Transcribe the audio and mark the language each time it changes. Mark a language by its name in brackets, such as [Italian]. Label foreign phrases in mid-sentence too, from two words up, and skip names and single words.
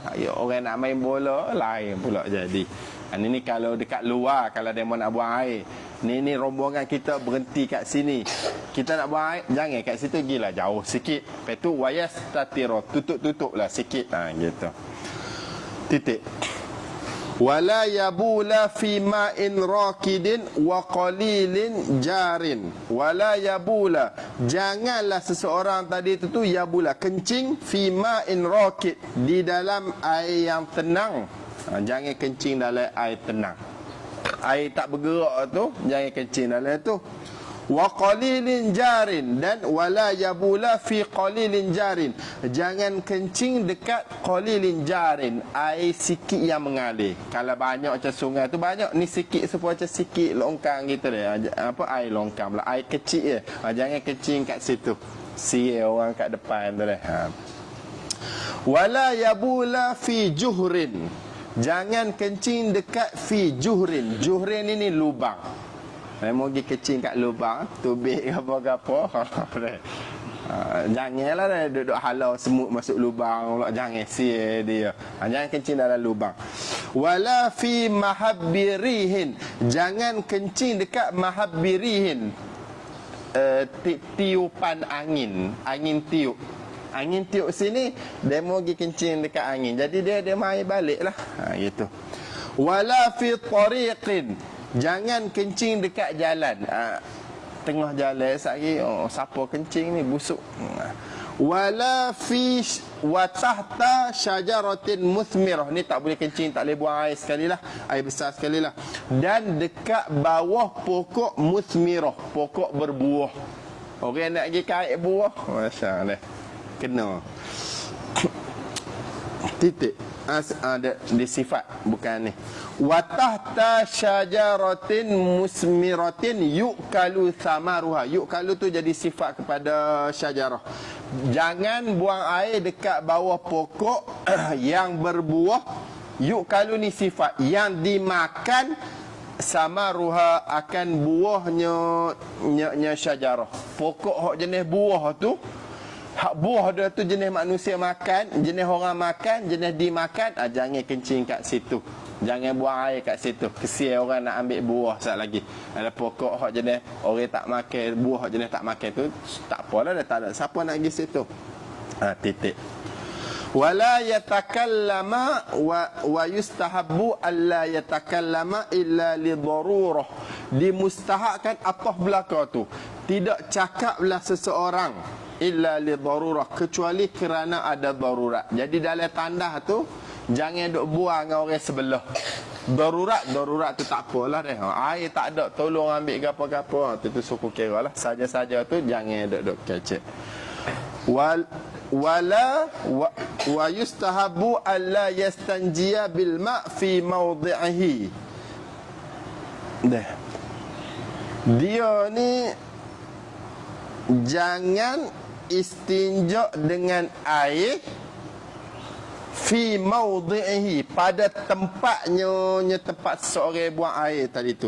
[Malay] Orang nak main bola, lain pula jadi. Ini kalau dekat luar, kalau dia nak buang air, ni rombongan kita berhenti kat sini, kita nak buang air, jangan kat situ, gilah jauh sikit. Lepas tu wayas tatiro, tutup-tutup lah sikit. Gitu. Titik. [Arabic] ولا يبول في ماء راكد وقليل جار. ولا يبول, [Malay] janganlah seseorang tadi tu yabula, kencing [Arabic] في ماء راكد, [Malay] di dalam air yang tenang. Jangan kencing dalam air tenang. Air tak bergerak tu, jangan kencing dalam tu. [Arabic] وقليل جار, dan ولا يبول في قليل جار, [Malay] jangan kencing dekat [Arabic] قليل جار, [Malay] air sikit yang mengalir. Kalau banyak macam sungai tu banyak, ni sikit sepuluh macam sikit longkang gitu deh. Air longkang pula, air kecil je. Jangan kencing kat situ, sia orang kat depan tu deh. [Arabic] ولا يبول في جحر, [Malay] jangan kencing dekat [Arabic] في جحر. [Malay] Juhrin ini lubang. Mau pergi kecing kat lubang, tubik apa-apa. Janganlah dah duduk halau semut masuk lubang. Jangan sia dia. Jangan kencing dalam lubang. [Arabic] ولا في مهاب الريح, [Malay] jangan kencing dekat mahabbirihin. Tiupan angin. Angin tiup. Angin tiup sini, dia mau pergi kencing dekat angin. Jadi dia mai balik lah. Gitu. [Arabic] ولا في طريق, [Malay] jangan kencing dekat jalan. Tengah jalan sekali, siapa kencing ni, busuk. [Arabic] ولا في وتحت شجرة مثمرة, [Malay] ni tak boleh kencing, tak boleh buang air sekali lah, air besar sekali lah. Dan dekat bawah pokok muthmirah, pokok berbuah. Orang nak pergi kait buah, [Arabic] ما شاء الله, [Malay] kena. Titik. Di sifat, bukan ni. [Arabic] وتحت شجرة مثمرة يؤكل ثمرها. [Malay] Yu'kalu tu jadi sifat kepada syajarah. Jangan buang air dekat bawah pokok yang berbuah. Yu'kalu ni sifat yang dimakan, samaruha akan buahnya syajarah. Pokok hak jenis buah tu, hak buah dia tu jenis manusia makan, jenis orang makan, jenis dimakan. Jangan kencing kat situ, jangan buang air kat situ. Kesian orang nak ambil buah sat lagi. Ada pokok hak jenis orang tak makan, buah hak jenis tak makan tu, tak apalah dah, tak ada siapa nak pergi situ. Titik. [Arabic] ولا يتكلم ويستحب ألا يتكلم إلا لضرورة. [Malay] Dimustahabkan atas belaka tu, tidak cakaplah seseorang [Arabic] إلا لضرورة, [Malay] kecuali kerana ada darurat. Jadi dalam tandas tu jangan duk buang dengan orang sebelah. Darurat tu tak apalah dah. Air tak ada, tolong ambil gapo-gapo, tu suku kira lah. Saja-saja tu jangan duk kecek. [Arabic] ولا ويستحب ألا يستنجي بالماء في موضعه. [Malay] Dia ni jangan istinja dengan air [Arabic] في موضعه, [Malay] pada tempatnya, tempat seorang buang air tadi tu.